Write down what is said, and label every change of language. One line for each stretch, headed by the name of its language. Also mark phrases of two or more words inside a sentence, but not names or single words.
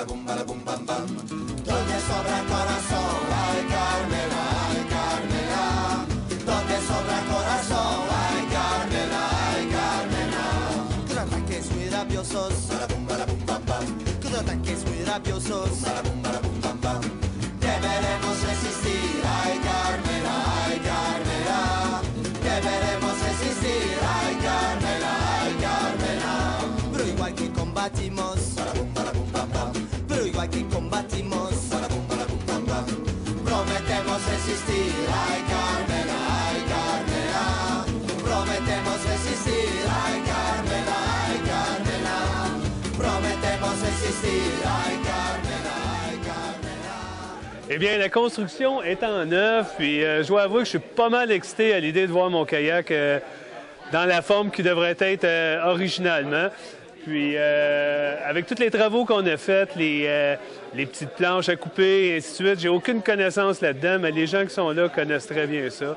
Spanish: Donde sobra corazón, ay Carmela, ay Carmela. Donde sobra corazón, ay Carmela, ay Carmela. Con ataques muy rabiosos, con ataques muy rabiosos. Deberemos resistir, ay Carmela, ay Carmela. Deberemos resistir, ay Carmela, ay Carmela. Pero igual que combatimos, pero igual que combatimos, prometemos resistir, ay Carmela, ay Carmela. Prometemos resistir, ay Carmela, ay Carmela. Prometemos resistir, ay Carmela, ay Carmela.
French: Eh bien, la construction est en œuvre, puis je dois avouer que je suis pas mal excité à l'idée de voir mon kayak dans la forme qui devrait être originalement. Puis, avec tous les travaux qu'on a faits, les petites planches à couper et ainsi de suite, j'ai aucune connaissance là-dedans, mais les gens qui sont là connaissent très bien ça.